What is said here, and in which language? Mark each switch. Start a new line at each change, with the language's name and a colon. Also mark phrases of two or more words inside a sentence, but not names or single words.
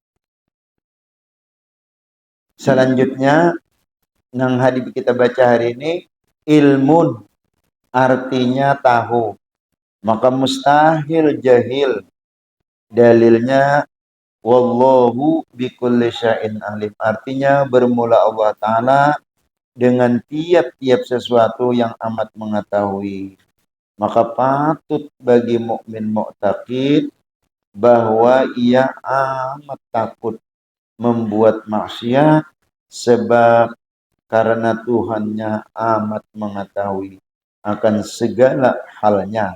Banjar: Selanjutnya nang hadis kita baca hari ini, ilmun artinya tahu.
Indonesian: Maka mustahil jahil.
Arabic: Dalilnya wallahu bikulli syai'in alim.
Indonesian: Artinya bermula Allah Ta'ala dengan tiap-tiap sesuatu yang amat mengetahui. Maka patut bagi mukmin mu'taqid bahwa ia amat takut membuat maksiat sebab karena Tuhannya amat mengetahui akan segala halnya.